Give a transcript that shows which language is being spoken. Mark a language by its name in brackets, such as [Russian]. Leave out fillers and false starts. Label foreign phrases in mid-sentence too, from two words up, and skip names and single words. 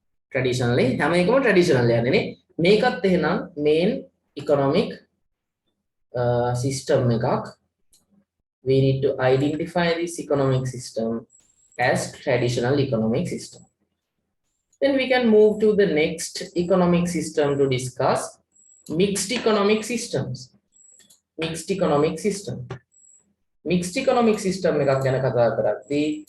[English] traditionally [Sinhala] හැම එකම traditional යන්නේ නේ මේකත් එහෙනම් [English] main economic system එකක් we need to identify this economic system as traditional economic system. Then we can move to the next economic system to discuss mixed economic systems. Mixed economic system. Mixed economic system [Sinhala] එකක් ගැන කතා කරද්දී